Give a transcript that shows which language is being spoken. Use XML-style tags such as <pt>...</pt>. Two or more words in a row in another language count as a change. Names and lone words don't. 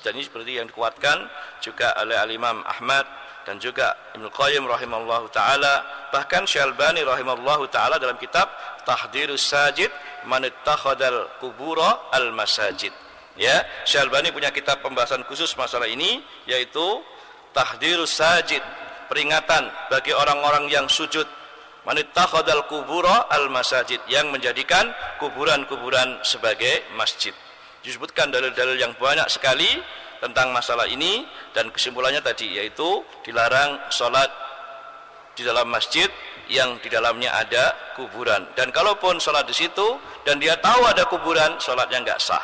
<id>Dan ini seperti yang dikuatkan juga oleh Al-Imam Ahmad dan juga Ibnu Qayyim</id> <ar>رحمه الله تعالى,</ar> <id>bahkan Syalbani</id> <ar>رحمه الله تعالى</ar> <id>dalam kitab Tahdhirus Sajid Man Ittakhadal Qubura Al-Masajid. Ya, Syalbani punya kitab pembahasan khusus masalah ini, yaitu Tahdhirus Sajid, peringatan bagi orang-orang yang sujud, Man ittakhadal qubura al-masajid, yang menjadikan kuburan-kuburan sebagai masjid. Disebutkan dalil-dalil yang banyak sekali tentang masalah ini, dan kesimpulannya tadi yaitu dilarang sholat di dalam masjid yang di dalamnya ada kuburan. Dan kalaupun sholat di situ dan dia tahu ada kuburan, sholatnya enggak sah.</id>